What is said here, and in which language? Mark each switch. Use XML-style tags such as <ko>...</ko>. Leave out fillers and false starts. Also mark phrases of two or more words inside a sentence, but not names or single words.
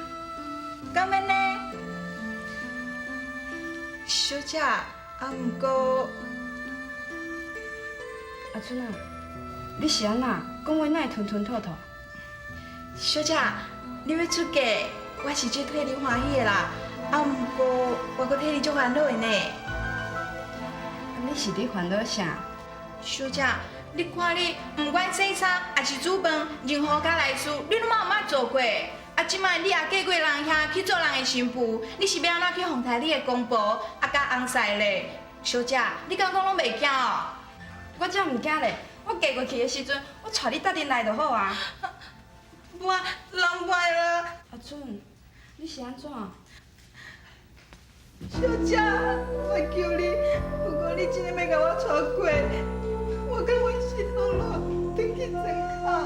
<nan>敢免呢？小姐，啊毋过，阿春啊，你是安那？讲话哪会吞吞吐吐？小姐，你要出嫁，我是最替你欢喜的啦。啊毋过，我佫替你足烦恼的呢。你是咧烦恼啥？小姐，你看你，不管洗衫还是煮饭，任何家内事，你拢嘛有捌做过。啊，即摆你也嫁过人遐去做人的新妇，你是要安怎去奉台你的公婆，啊甲翁婿咧？小姐，你敢讲拢袂惊哦？我才毋惊咧，我嫁过去的时阵，我带你搭阵来就好啊。我人坏了。阿春，你是安怎？小姐，我求你，如果你真的要甲我娶过，我甲阮心落落，回去庄脚。</nan>